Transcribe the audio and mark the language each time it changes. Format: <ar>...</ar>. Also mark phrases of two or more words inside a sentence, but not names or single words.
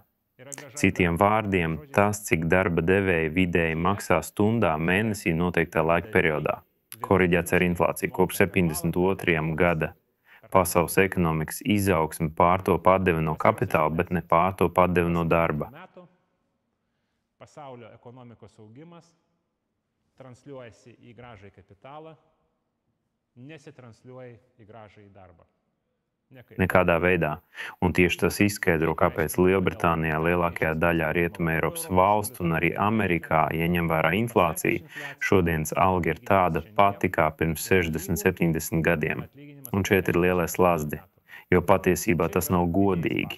<lv>Citiem vārdiem, tas, cik darba devēji vidēji maksā stundā mēnesī noteiktā laika periodā. Koriģēts ar inflāciju kopš 72. gada. Pasaules ekonomikas izaugsme pārtop atdeva no kapitāla, bet ne pārtop atdeva no darba.</lv> <lt>Pasaulio ekonomikos augimas transliuojasi į grąžą į kapitalą, nesitransliuoja į grąžą į darbą.</lt> <lv>Nekādā veidā. Un tieši tas izskaidro, kāpēc Lielbritānijā, lielākajā daļā Rietumē Eiropas valstu un arī Amerikā, ja ņem vērā inflāciju, šodienas alga ir tāda pati kā pirms 60–70 gadiem. Un šeit ir lielais lazdi, jo patiesībā tas nav godīgi.</lv>